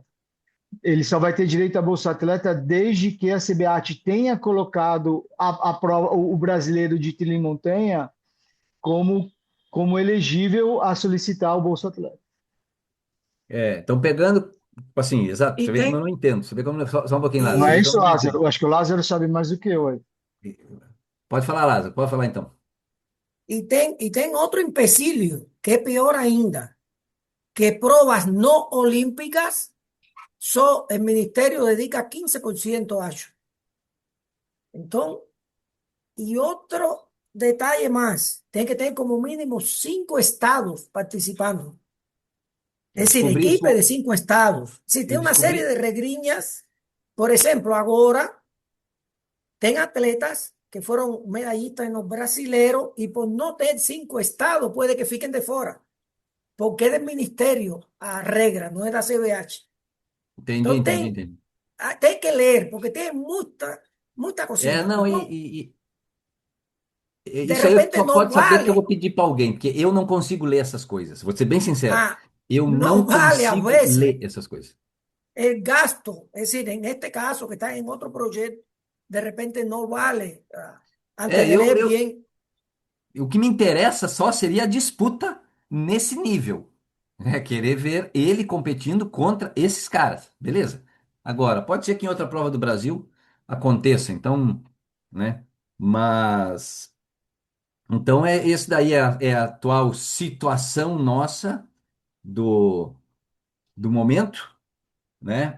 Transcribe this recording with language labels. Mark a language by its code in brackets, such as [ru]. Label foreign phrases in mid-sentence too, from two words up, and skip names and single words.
[pt] Ele só vai ter direito a Bolsa Atleta desde que a CBAT tenha colocado a prova, o brasileiro de trilha e montanha como, como elegível a solicitar o Bolsa Atleta. Então pegando, tipo assim, exato, E você vê como eu tem, não entendo, você vê como, só um pouquinho, Lázaro, Não você é vê e, isso, como eu não Lázaro? entendo. Eu acho que o Lázaro sabe mais do que eu. Aí. Pode falar, Lázaro, pode falar então. [es] y ten otro empecilio, que es peor ainda, que pruebas no olímpicas, el ministerio dedica 15% a eso. Entonces, y otro detalle más, tiene que tener como mínimo 5 estados participando. [pt] Eu [es] Es decir, [pt] descobri equipe de isso, [es] 5 estados. Si [pt] eu [es] tiene una serie [pt] descobri, [es] de regriñas, por ejemplo, ahora, ten atletas que fueron medallistas en los brasileros y por no tener 5 estados puede que fiquen de fuera, porque es del ministerio a regra, no es da CBH. [pt] entendi, [es] Entonces, [pt] entendi, entendi. [es] ten que leer, porque tiene mucha cosita. [pt] Não, [es] Entonces, de [pt] isso aí [es] repente [pt] só [es] no [pt] pode saber porque eu vou [es] vale, [pt] pedir para alguém, porque eu não consigo ler essas coisas. Vou ser bem sincero, eu [es] no [pt] não [es] vale a [pt] consigo [es] veces [pt] ler essas coisas. [es] el gasto. Es decir, en este caso que está en otro proyecto, de repente no vale, antes [pt] É, [es] de leer bien. [pt] o que me interessa só seria a disputa nesse nível. Querer ver ele competindo contra esses caras, beleza? Agora, pode ser que em outra prova do Brasil aconteça, então, né? Mas, então esse daí é a atual situação nossa do momento, né?